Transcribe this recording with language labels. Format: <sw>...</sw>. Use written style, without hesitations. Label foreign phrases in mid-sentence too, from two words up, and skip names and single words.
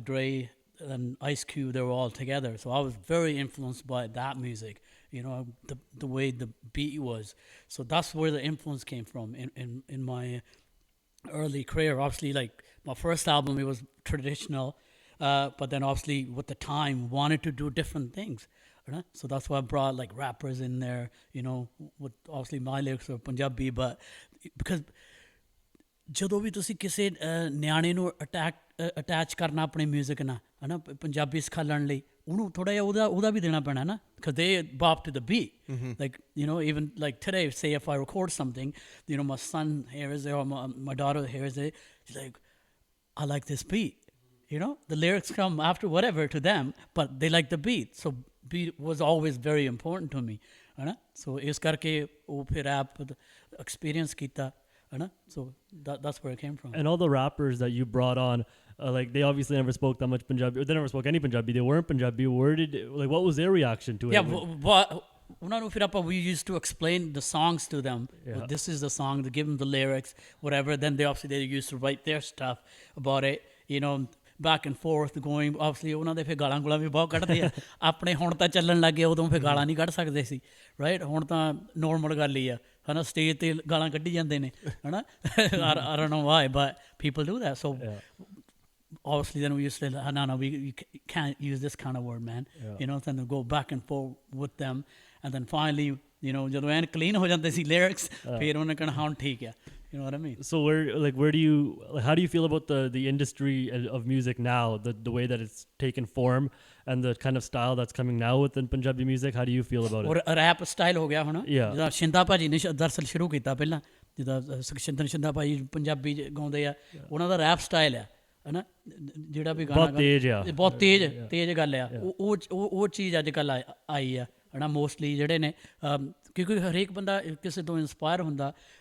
<en>Dre and Ice Cube they were all together so I was very influenced by that music you know the way the beat was so that's where the influence came from in my early career obviously like my first album it was traditional but then obviously with the time wanted to do different things right? So that's why I brought like rappers in there you know with obviously my lyrics are Punjabi but because</en> <pa>ਜਦੋਂ ਵੀ ਤੁਸੀਂ ਕਿਸੇ ਨਿਆਣੇ ਨੂੰ ਅਟੈਚ ਕਰਨਾ ਆਪਣੇ ਮਿਊਜ਼ਿਕ ਨਾਲ ਹੈ ਨਾ ਪੰਜਾਬੀ ਸਿਖਾਉਣ ਲਈ ਉਹਨੂੰ ਥੋੜ੍ਹਾ ਜਿਹਾ ਉਹਦਾ ਵੀ ਦੇਣਾ ਪੈਣਾ ਨਾ</pa> <en>because they bop to the beat like you know even like today say if I record something you know my son hears it or my daughter hears it she's like I like this beat you know the lyrics come after whatever to them but they like the beat so beat was always very important to me</en> <pa>ਹੈ ਨਾ</pa> <en>so</en> <pa>ਇਸ ਕਰਕੇ ਉਹ ਫਿਰ</pa> <en>rap experience</en> <pa>ਕੀਤਾ ਹੈ ਨਾ</pa> <en>so that's where it came from and all the rappers that you brought on like they obviously never spoke that much Punjabi or they never spoke any Punjabi they weren't Punjabi like what was their reaction to it</en> <pa>ਉਹਨਾਂ ਨੂੰ ਫਿਰ ਆਪਾਂ</pa> <en>we used to explain the songs to them this is the song to give them the lyrics whatever then they used to write their stuff about it you know back and forth going obviously</en> <pa>ਉਹਨਾਂ ਦੇ ਫਿਰ ਗਾਲਾਂ ਗੁਲਾਂ ਵੀ ਬਹੁਤ ਕੱਢਦੇ ਆ ਆਪਣੇ ਹੁਣ ਤਾਂ ਚੱਲਣ ਲੱਗੇ ਉਦੋਂ ਫਿਰ ਗਾਲਾਂ ਨਹੀਂ ਕੱਢ ਸਕਦੇ ਸੀ ਰਾਈਟ ਹੁਣ ਤਾਂ ਨੋਰਮਲ ਗੱਲ ਹੀ ਆ ਹੈ ਨਾ</pa> <en>ਸਟੇਜ 'ਤੇ ਗਾਲਾਂ ਕੱਢੀ ਜਾਂਦੇ ਨੇ ਹੈ ਨਾ I don't know why but people do that so obviously then we used to say no we can't use this kind of word man you know then go back and forth with them and then finally you know</en> <pa>ਜਦੋਂ ਐਨ ਕਲੀਨ ਹੋ ਜਾਂਦੇ ਸੀ</pa> <en>lyrics</en> <pa>ਫਿਰ ਉਹਨੇ ਕਹਿਣਾ ਹੁਣ ਠੀਕ ਆ</pa> <en>you know what I mean so where do you how do you feel about the industry of music now the way that it's taken form and the kind of style that's coming now within Punjabi music how do you feel about it or rap style</en> <pa>ਹੋ ਗਿਆ ਹੁਣ ਜਿੱਦਾਂ ਸ਼ਿੰਦਾ ਭਾਜੀ ਨੇ ਦਰਅਸਲ ਸ਼ੁਰੂ ਕੀਤਾ ਪਹਿਲਾਂ ਜਿੱਦਾਂ ਸ਼ਿੰਦਾ ਭਾਜੀ ਪੰਜਾਬੀ ਗਾਉਂਦੇ ਆ ਉਹਨਾਂ ਦਾ ਰੈਪ ਸਟਾਈਲ ਆ ਹੈ ਨਾ ਜਿਹੜਾ ਵੀ ਗਾਣਾ ਬਹੁਤ ਤੇਜ਼ ਗੱਲ ਆ ਉਹ ਚੀਜ਼ ਅੱਜ ਕੱਲ੍ਹ ਆਈ ਆ ਹੈ ਨਾ ਮੋਸਟਲੀ ਜਿਹੜੇ ਨੇ ਕਿਉਂਕਿ ਹਰੇਕ ਬੰਦਾ ਕਿਸੇ ਤੋਂ ਇੰਸਪਾਇਰ ਹੁੰਦਾ</pa>